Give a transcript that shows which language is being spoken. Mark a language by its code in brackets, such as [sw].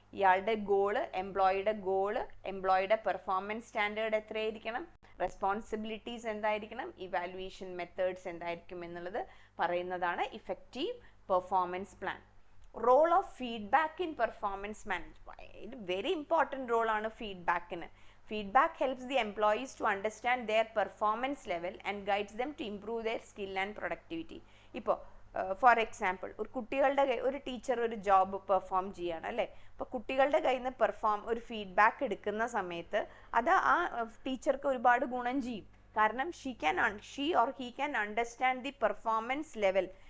[ml] ഇയാളുടെ goal, എംപ്ലോയിയുടെ performance standard എത്രയായിരിക്കണം, responsibilities എന്തായിരിക്കണം, evaluation methods എന്തായിരിക്കും എന്നുള്ളത് പറയുന്നതാണ് effective performance plan. [en] Role of feedback in performance management. Very important റോളാണ് ഫീഡ്ബാക്കിന്. Feedback helps the employees to understand their performance level and guides them to improve their skill and productivity. [ml] ഇപ്പോൾ [en] for example [ml] ഒരു teacher ഒരു job perform ചെയ്യുകയാണ് അല്ലേ. അപ്പോൾ കുട്ടികളുടെ കയ്യിൽ നിന്ന് ഒരു ഫീഡ്ബാക്ക് എടുക്കുന്ന സമയത്ത് അത് ആ ടീച്ചർക്ക് ഒരുപാട് ഗുണം ചെയ്യും. [en] കാരണം she or he can understand the performance level.